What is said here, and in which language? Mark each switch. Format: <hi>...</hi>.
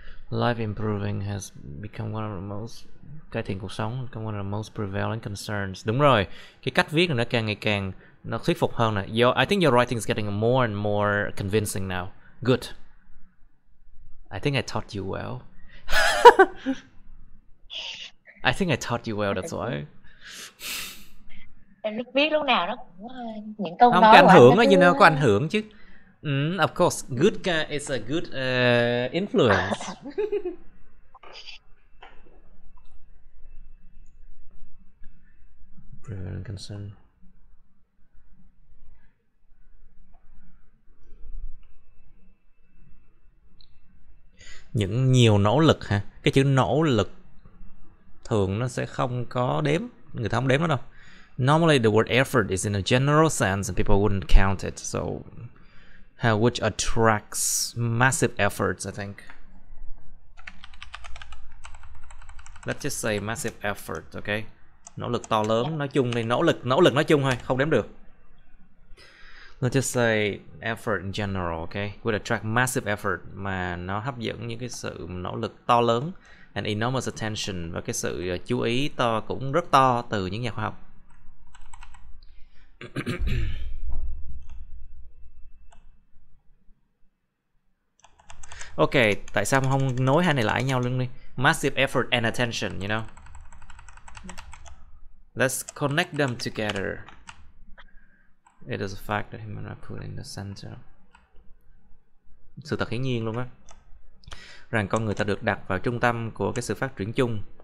<en>Life improving has become one of the most,</en> <vi>cải thiện cuộc sống</vi> <en>become one of the most prevalent concerns.</en> <vi>Đúng rồi, cái cách viết này nó càng ngày càng nó thuyết phục hơn này.</vi> <en>I think your writing is getting more and more convincing now. Good. I think I taught you well. I think I taught you well, that's why.</en> <vi>Em lúc viết lúc nào nó cũng những câu Không, nói có ảnh của anh hưởng nó á, cứ có ảnh hưởng chứ.</vi> <en>Of course, good is a good influence. Prevalent concern.</en> <vi>Những nhiều nỗ lực hả? Cái chữ nỗ lực thường nó sẽ không có đếm, người ta không đếm nó đâu.</vi> <en>Normally the word effort is in a general sense and people wouldn't count it, so which attracts massive efforts, I think. Let's just say massive effort, okay?</en> <vi>Nỗ lực to lớn nói chung thì nỗ lực nói chung thôi, không đếm được.</vi> <en>Let's just say effort in general, okay? Would attract massive effort,</en> <vi>mà nó hấp dẫn những cái sự nỗ lực to lớn,</vi> <en>and enormous attention,</en> <vi>và cái sự chú ý to cũng rất to từ những nhà khoa học. Ok, tại sao không nối hai này lại nhau luôn đi?</vi> <en>Massive effort and attention, you know? Let's connect them together. It is a fact that human are put in the center.</en> <vi>Sự thật hiển nhiên luôn á, rằng con người ta được đặt vào trung tâm của cái sự phát triển chung.</vi>